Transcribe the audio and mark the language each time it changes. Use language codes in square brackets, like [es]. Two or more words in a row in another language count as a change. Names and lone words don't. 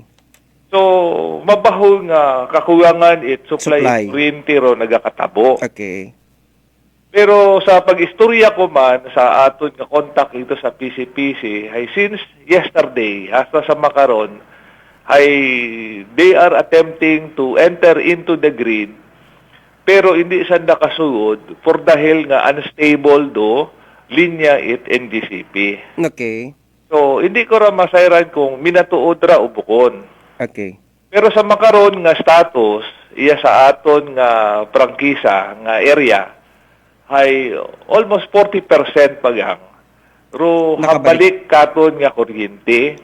[akl] So, mabaho nga kakulangan it supply kuryente ro nagakatabo. [en] Okay. [akl] Pero sa pag-istorya ko man sa aton nga contact ito sa PCPC, ay [en] since yesterday [akl] hasta sa makaron, ay [en] they are attempting to enter into the grid [akl] pero [tl] hindi siya nakasugod [akl] for dahil nga unstable do linya it NGCP. [en] Okay. So, [akl] hindi ko ra masayran kung minatuod ra o bukon. [en] Okay. [akl] Pero sa makaron nga status, iya sa aton nga prangkisa nga area, ay almost 40% pagang. Ro habalik katon nga kuryente.